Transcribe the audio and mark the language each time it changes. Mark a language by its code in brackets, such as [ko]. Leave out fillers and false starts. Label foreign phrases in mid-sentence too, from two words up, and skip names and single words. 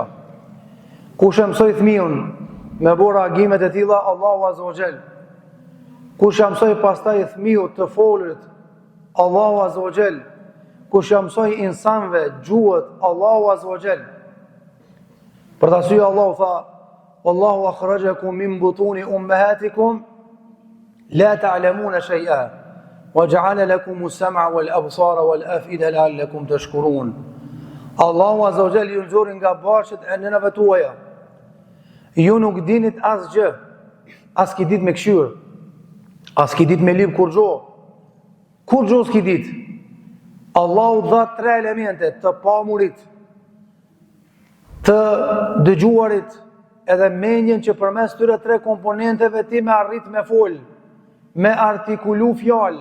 [sq] Kush e mësoi fëmijën me bërë agimet e tilla? [ar] الله عز وجل. [sq] Kush e mësoi pastaj fëmijën të folurit? [ar] الله عز وجل. [sq] Kush ja mësoi insanëve gjuhët? Allahu [ar] عز وجل. [sq] Për ta thënë Allahu tha: [ar] "والله أخرجكم من بطون أمهاتكم لا تعلمون شيئا وجعل لكم السمع والأبصار والأفئدة لعلكم تشكرون." [sq] Allahu [ar] عز وجل [sq] ju nxorri nga bashkët e nënave tuaja. Ju nuk dinit asgjë, as ki dit me këshyr, as ki dit me lip kur gjo s'ki dit. Allahu dha 3 elemente të pamurit, të dëgjuarit, edhe mendjen që përmes tyre 3 komponenteve ti me arrit me fol, me artikulu fjalë.